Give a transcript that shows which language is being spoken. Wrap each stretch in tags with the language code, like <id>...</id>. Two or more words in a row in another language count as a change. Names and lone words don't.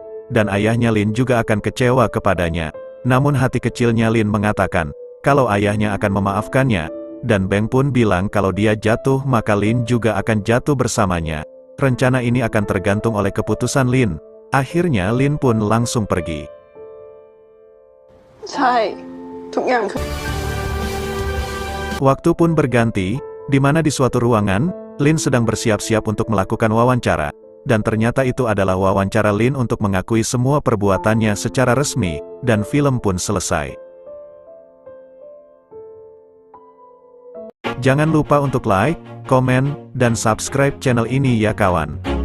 <id>Dan ayahnya Lin juga akan kecewa kepadanya. Namun hati kecilnya Lin mengatakan, kalau ayahnya akan memaafkannya. Dan Beng pun bilang kalau dia jatuh maka Lin juga akan jatuh bersamanya. Rencana ini akan tergantung oleh keputusan Lin. Akhirnya Lin pun langsung pergi.</id> <th>ใช่ทุกอย่างคือ</th> <id>Waktu pun berganti, di mana di suatu ruangan, Lin sedang bersiap-siap untuk melakukan wawancara. Dan ternyata itu adalah wawancara Lin untuk mengakui semua perbuatannya secara resmi, dan film pun selesai. Jangan lupa untuk like, komen, dan subscribe channel ini ya kawan.</id>